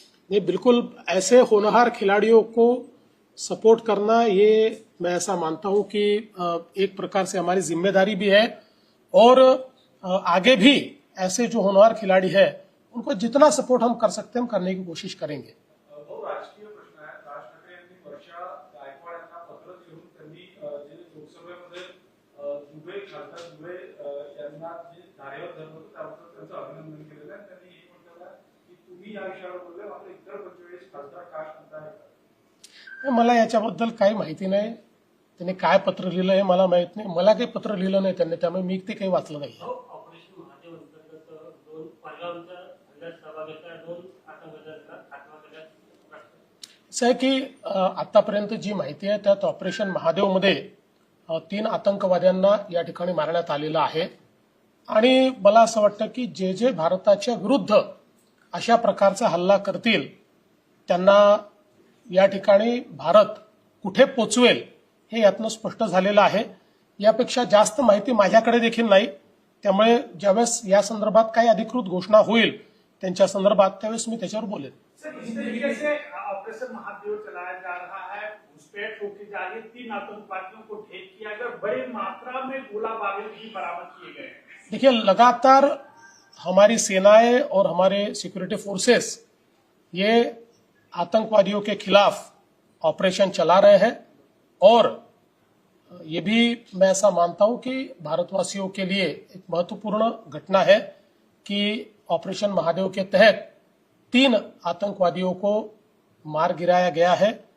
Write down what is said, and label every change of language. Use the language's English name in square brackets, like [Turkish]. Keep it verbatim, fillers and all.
[Hindi] नहीं, बिल्कुल ऐसे होनहार खिलाड़ियों को सपोर्ट करना, ये मैं ऐसा मानता हूँ कि एक प्रकार से हमारी जिम्मेदारी भी है और आगे भी ऐसे जो होनहार खिलाड़ी है उनको जितना सपोर्ट हम कर सकते हैं हम करने की कोशिश करेंगे। [Marathi] तो राजकीय प्रश्न आहे, राज ठाकरे यांनी वर्षा गायकवाड यांना पत्र लिहून त्यांनी जे लोकसभेमध्ये दुबे खासदार दुबे यांना जे धारेवर धरलं होतं त्याबद्दल त्यांचं अभिनंदन केलेलं आहे. त्यांनी हे म्हटलं की तुम्ही या विषयावर बोलले मात्र इतर पंचेचाळीस खासदार का सांगताय. मला याच्याबद्दल काही माहिती नाही, त्यांनी काय पत्र लिहिलं हे मला माहित नाही, मला काही पत्र लिहिलं नाही त्यांनी, त्यामुळे मी ते काही वाचलं नाही. ऑपरेशन महादेव अंतर्गत दोन पालगावचा अंदाज सभागृहाचा दोन आतंकवाद्यांना खात्मा केल्यात. असं आहे की आतापर्यंत जी माहिती आहे त्यात ऑपरेशन महादेवमध्ये तीन आतंकवाद्यांना या ठिकाणी मारण्यात आलेलं आहे आणि मला असं वाटतं की जे जे भारताच्या विरुद्ध अशा प्रकारचा हल्ला करतील त्यांना या ठिकाणी भारत कुठे पोचवेल हे यातनं स्पष्ट झालेलं आहे. यापेक्षा जास्त माहिती माझ्याकडे देखील नाही, त्यामुळे ज्यावेळेस या संदर्भात काही अधिकृत घोषणा होईल त्यांच्या संदर्भात त्यावेळेस मी त्याच्यावर बोलेन. [Hindi] सर, इस तरीके से ऑपरेशन महादेव चलाया जा रहा है, घुसपैठ होती जा रही, तीन आतंकवादियों को ढेर किया गया, बड़ी मात्रा में गोला बारूद भी बरामद किए गए. देखिए, लगातार हमारी सेनाएं और हमारे सिक्योरिटी फोर्सेस ये आतंकवादियों के खिलाफ ऑपरेशन चला रहे हैं और ये भी मैं ऐसा मानता हूं कि भारतवासियों के लिए एक महत्वपूर्ण घटना है कि ऑपरेशन महादेव के तहत तीन आतंकवादियों को मार गिराया गया है.